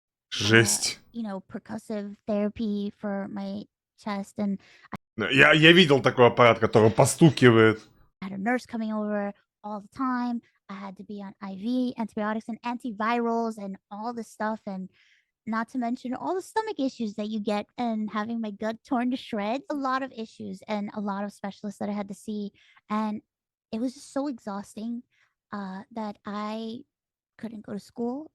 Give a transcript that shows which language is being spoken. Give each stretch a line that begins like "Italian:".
Russian: Жесть.
English: you know, percussive therapy for my chest and
Russian: Я видел такой аппарат, который постукивает.
English: I had a nurse coming over all the time. I had to be on IV antibiotics and antivirals and all this stuff and not to mention all the stomach issues that you get and having my gut torn to shreds. A lot of issues and a lot of specialists that I had to see and it was just so exhausting that I couldn't go to school.